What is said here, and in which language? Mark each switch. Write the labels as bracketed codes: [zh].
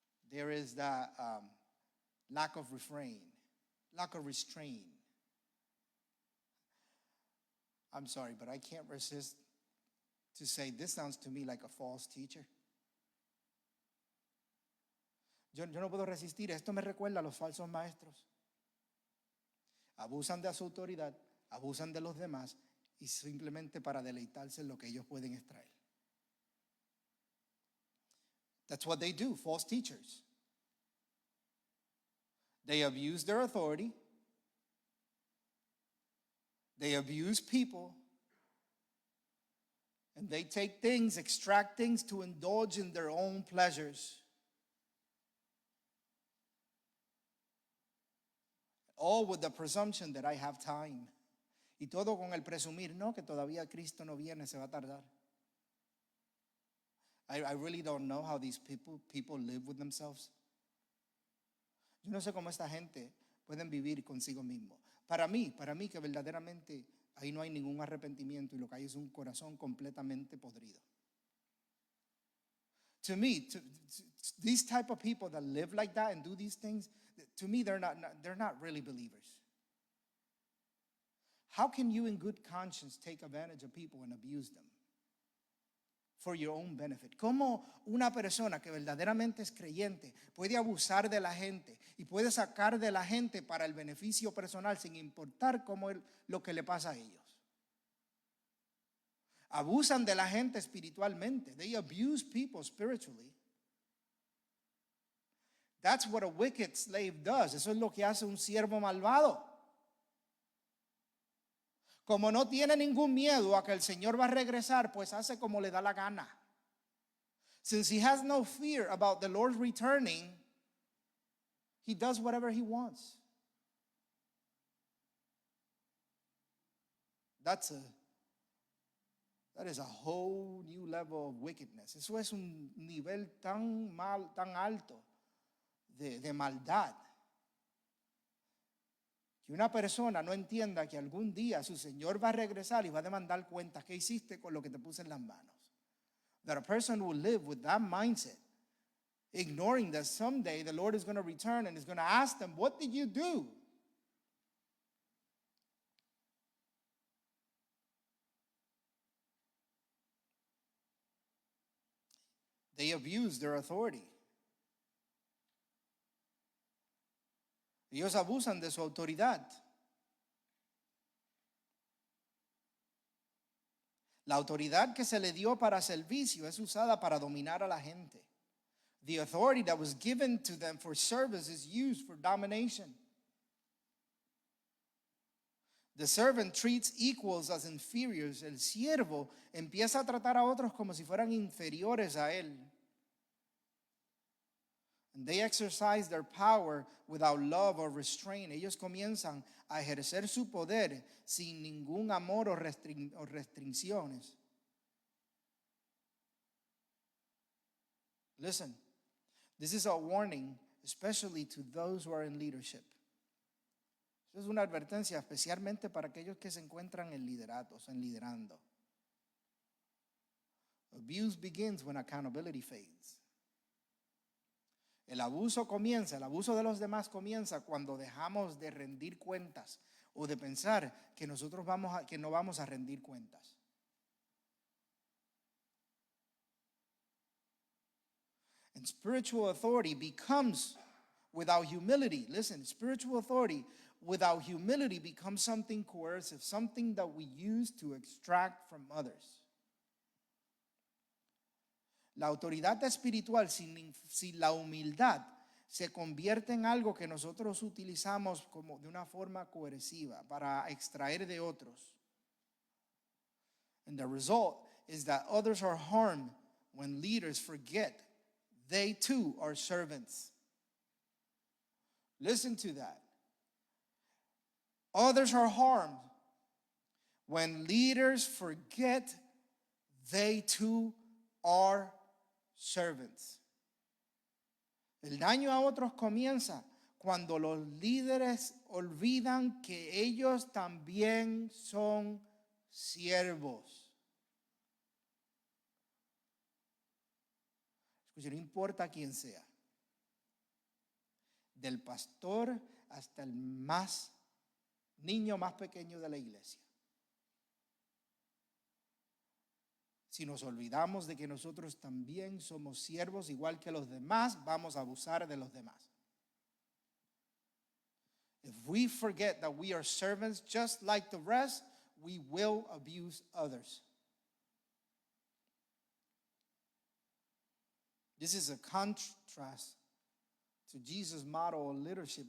[en] There is that lack of restraint. I'm sorry, but I can't resist to say this sounds to me like a false teacher. [es] Yo no puedo resistir. Esto me recuerda a los falsos maestros. Abusan de su autoridad, abusan de los demás y simplemente para deleitarse en lo que ellos pueden extraer. [en] That's what they do, false teachers. They abuse their authority. They abuse people. And they take things, extract things to indulge in their own pleasures. All with the presumption that I have time. [es] Y todo con el presumir, no, que todavía Cristo no viene, se va a tardar. [en] I really don't know how these people live with themselves. [es] Yo no sé cómo esta gente pueden vivir consigo mismo. Para mí que verdaderamente ahí no hay ningún arrepentimiento y lo que hay es un corazón completamente podrido. [en] To me, these type of people that live like that and do these things, to me, they're not really believers. How can you in good conscience take advantage of people and abuse them for your own benefit? [es] ¿Cómo una persona que verdaderamente es creyente puede abusar de la gente y puede sacar de la gente para el beneficio personal sin importar lo que le pasa a ellos? Abusan de la gente espiritualmente. [en] They abuse people spiritually. That's what a wicked slave does. [es] Eso es lo que hace un siervo malvado. Como no tiene ningún miedo a que el Señor va a regresar, pues hace como le da la gana. [en] Since he has no fear about the Lord returning, he does whatever he wants. That is a whole new level of wickedness. [es] Eso es un nivel tan alto de maldad, que una persona no entienda que algún día su Señor va a regresar y va a demandar cuentas. ¿Qué hiciste con lo que te puse en las manos? [en] That a person will live with that mindset, ignoring that someday the Lord is going to return and is going to ask them, what did you do? They abuse their authority. [es] Ellos abusan de su autoridad. La autoridad que se le dio para servicio es usada para dominar a la gente. [en] The authority that was given to them for service is used for domination. The servant treats equals as inferiors. [es] El siervo empieza a tratar a otros como si fueran inferiores a él. [en] And they exercise their power without love or restraint. [es] Ellos comienzan a ejercer su poder sin ningún amor o restricciones. [en] Listen, this is a warning, especially to those who are in leadership. [es] Es una advertencia especialmente para aquellos que se encuentran en lideratos, en liderando. [en] Abuse begins when accountability fades. [es] El abuso de los demás comienza cuando dejamos de rendir cuentas o de pensar que nosotros que no vamos a rendir cuentas. [en] And spiritual authority becomes without humility. Listen, spiritual authority without humility becomes something coercive, something that we use to extract from others. [es] La autoridad espiritual sin la humildad se convierte en algo que nosotros utilizamos como de una forma coerciva para extraer de otros. [en] And the result is that others are harmed when leaders forget they too are servants. Listen to that. Others are harmed when leaders forget they too are servants. [es] El daño a otros comienza cuando los líderes olvidan que ellos también son siervos. Escuchen, no importa quién sea, del pastor hasta el niño más pequeño de la iglesia. Si nos olvidamos de que nosotros también somos siervos igual que los demás, vamos a abusar de los demás. [en] If we forget that we are servants just like the rest, we will abuse others. This is a contrast to Jesus' model of leadership.